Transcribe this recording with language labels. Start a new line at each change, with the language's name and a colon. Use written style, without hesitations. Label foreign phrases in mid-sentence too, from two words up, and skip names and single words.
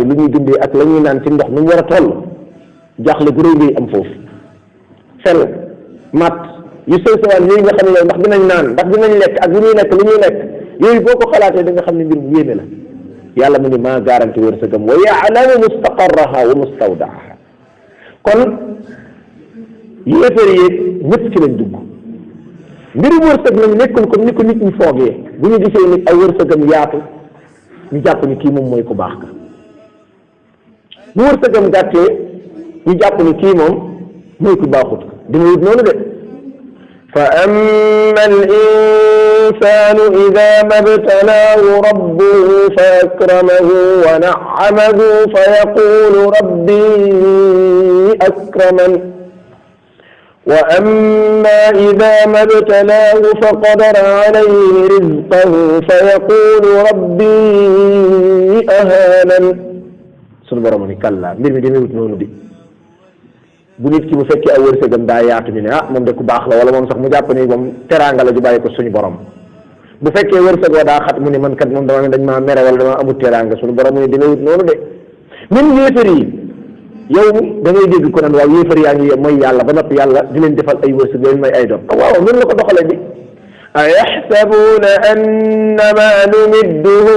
Wolof: lu ñuy dundee ak la ñuy naan ci ndox nu mu war a toll jaaxle gu rëy ngay am foofu fel mat yu sew sewaan yooyu nga xam ne ndax dinañ naan ndax dinañ lekk ak lu ñuy lekk lu ñuy lekk yooyu boo ko xalaatee da nga xam ne mbir bu yéeme la yàlla mu ne maa garanti wërsëgam
Arabic: ويعلم مستقرها ومستودعها
Wolof: kon yéefar yi ñëpp ci lañ dugg mbirum wërsëg nag nekkul comme ni ko nit ñi foogee bu ñu gisee nit ay wërsëgam yaatu ñu jàpp ni kii moom mooy ku baax ka bu wërsëgam gàttee ñu jàpp ni kii moom mooy ku baaxut dina wut noonu de
Arabic: فأما الإنسان إذا ما ابتلاه ربه فأكرمه ونعمه فيقول ربي أكرمن وأما إذا ما ابتلاه فقدر عليه رزقه فيقول ربي أهانن
Wolof: sunu borom ni kàllaa mbir mi demewut noonu di bu nit ki bu fekkee aw wërsëgam daa yaatu ñu ne moom de ku baax la wala moom sax mu jàpp ni moom teraanga la ju bàyyi ko suñu borom bu fekkee wërsëg wa daa xat mu ne man kat moom dama dañ maa mere wala dama amul teraanga suñu borom mu ne demewut noonu
French: de même
Wolof: yéefar yi yow da ngay dégg ko naan waaw yéefar yaa ngi mooy yàlla ba noppi yàlla di leen defal ay wërsëg leen may ay doom waaw noonu la ko doxalee bi
Arabic: أيحسبون أنما نمدهم